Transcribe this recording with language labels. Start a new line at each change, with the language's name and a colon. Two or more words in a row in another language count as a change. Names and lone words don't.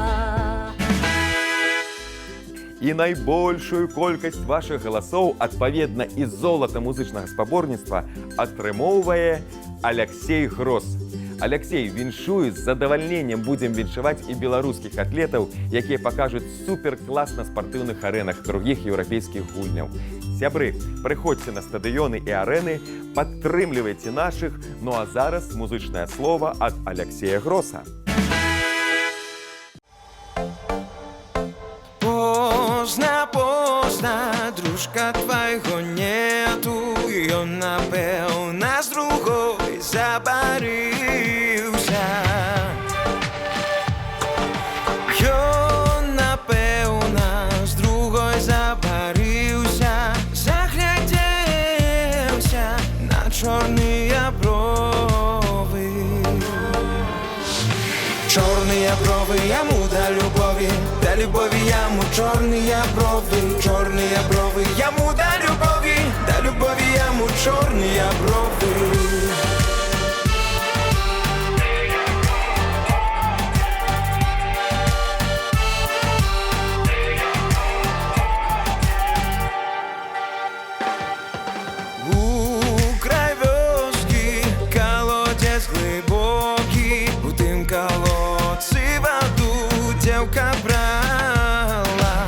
Belarusian: І найбольшую колькасць вашых галасоў, адпаведна і золата музычнага спаборніцтва, атрымоўвае Аляксей Грос. Аляксей, віншую, з задавальненнем будзем віншаваць і беларускіх атлетаў, якія пакажуць суперклас на спартыўных арэнах другіх еўрапейскіх гульняў. Сябры, прыходзьце на стадыёны і арэны, падтрымлівайце нашых, ну а зараз музычнае слова ад Аляксея Гроса.
Russian: Поздно, поздно, дружка твоего нету, и он, напевно, с другой забарился. Он, напевно, с другой забарился, загляделся на черные брови.
Ukrainian: Чорные брови йому до любові йому чорні брови йому до любові йому чорні брови. У край вёски колодец глибокий, у тим колодці воду девка брала.